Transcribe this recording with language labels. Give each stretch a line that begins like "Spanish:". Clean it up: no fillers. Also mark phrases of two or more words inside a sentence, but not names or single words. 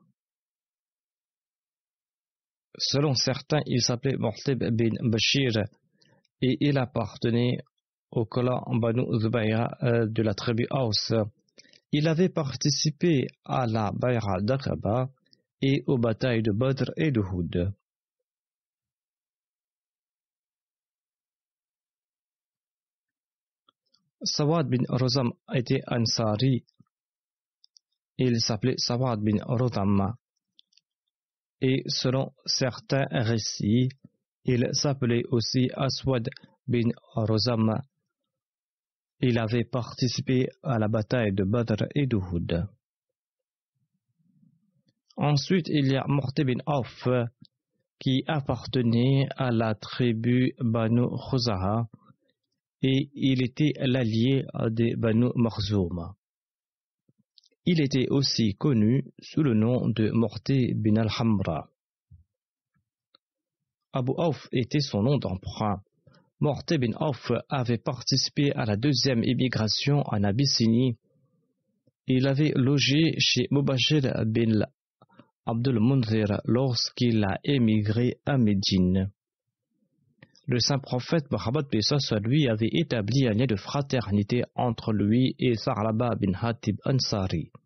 French: Selon certains, il s'appelait Mu'tib bin Bashir et il appartenait au clan Banu Zubayra de la tribu Aus. Il avait participé à la Bay'a d'Aqaba et aux batailles de Badr et d'Uhud. Sawad bin Rozam était Ansari. Il s'appelait Sawad bin Rodam. Et selon certains récits, il s'appelait aussi Aswad bin Rozam. Il avait participé à la bataille de Badr et d'Uhud. Ensuite, il y a Mu'tib bin Auf qui appartenait à la tribu Banu Khuza'a et il était l'allié des Banu Makhzoum. Il était aussi connu sous le nom de Mu'tib bin al-Hamra. Abu Auf était son nom d'emprunt. Mu'tib bin Auf avait participé à la deuxième émigration en Abyssinie. Il avait logé chez Mubashir bin Abdul Munzir lorsqu'il a émigré à Médine. Le saint prophète Mohammed lui avait établi un lien de fraternité entre lui et Sa'laba bin Hatib Ansari.